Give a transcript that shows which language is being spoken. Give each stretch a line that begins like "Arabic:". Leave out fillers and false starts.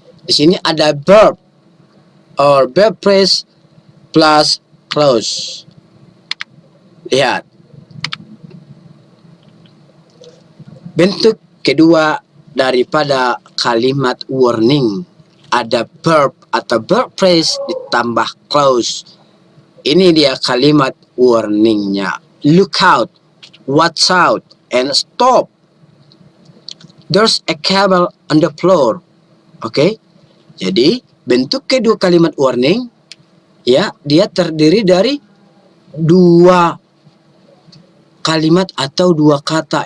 Indonesian: Di sini ada
English: verb or verb phrase plus clause.
Indonesian: Lihat. Bentuk kedua daripada kalimat warning ada verb atau verb phrase ditambah clause. Ini dia kalimat warningnya.
English: Look out, watch out, and stop. There's a cable on the floor.
Indonesian: Oke. Jadi bentuk kedua kalimat warning, ya, dia terdiri dari dua kalimat atau dua kata.